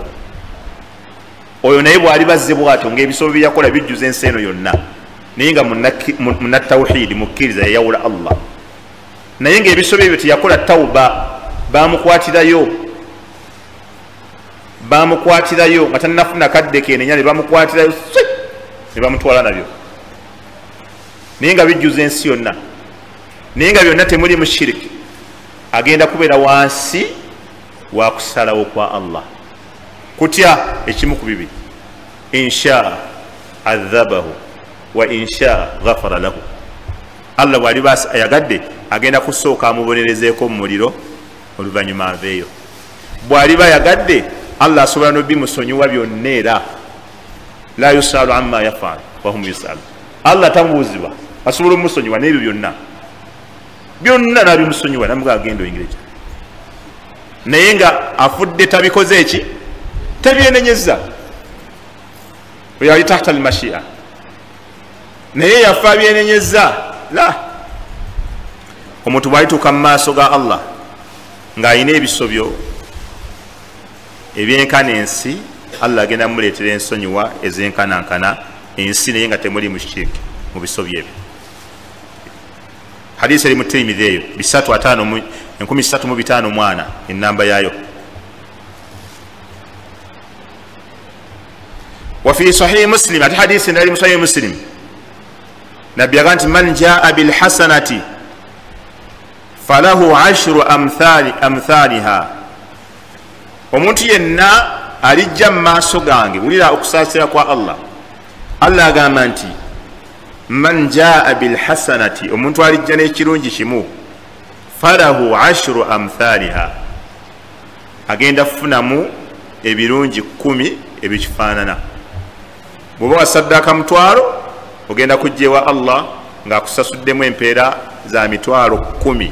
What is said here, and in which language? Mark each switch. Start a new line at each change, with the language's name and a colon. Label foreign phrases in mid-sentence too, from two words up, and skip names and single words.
Ganda: Oyo naye bw'aliba azze bw'atyo ng'ebisobyo bye yakola bijjuza ensi eno yonna, naye nga munnatawhidi mukkiriza yayawula Allah, naye ng'ebisobyo ebyo teyakola tawuba, bamukwatirayo nga tannafuna kadde kenenya, ne bamukwatirayo ne bamutwala nabyo, naye nga bijjuza ensi yonna, naye nga byonna temuli mu shiriki, agenda kubeera wansi wa kusalawo kwa Allah. Kutya ekimu ku bibiri,
Arabic: إن شاء عذبه وإن شاء غفر له.
Ganda: Allah bw'aliba ayagadde agenda kusooka amubonerezeeko mu muliro oluvannyuma aveeyo. Bw'aliba ayagadde Allah asobola n'obimusonyiwa byonna era
Arabic: لا يسأل عما يفعل وهم يسألون.
Ganda: Allah tamubuuzibwa, asobola omusonyiwa n'ebyo byonna n'abimusonyiwa namuga agenda oyingireja, naye nga afudde tabikoze eki, tabyenenyeza. Oyo ali
Arabic: تحت المشيئة,
Ganda: naye yafa abyenenyeza la. Omuntu bw'alituuka mu maaso ga Allah ng'alina ebisobyo ebyenkana ensi, Allah agenda muleetera ensonyiwa ezenkanankana ensi, naye nga temuli mu shiriki mu bisobyo ebyo. Hadisi eri mu Tirmidhi eyo 1354 ennamba yaayo.
Arabic: وفي صحيح مسلم
Ganda: ati hadisi ndali mu Sahih Muslim nabbi aganti
Arabic: من جاء بالحسنة فله 10 أمثالها.
Ganda: Omuntu yenna alijja mu maaso gange, wulira okusaasira kwa Allah. Allah agamba nti
Arabic: من جاء بالحسنة,
Ganda: omuntu alijja n'ekirungi kimu,
Arabic: فله 10 أمثالها,
Ganda: agenda kufunamu ebirungi 10 ebikifaanana. Bw'oba wasaddaaka 1,000 ogenda kujja ewa Allah ng'akusasuddemu empeera za 10,000.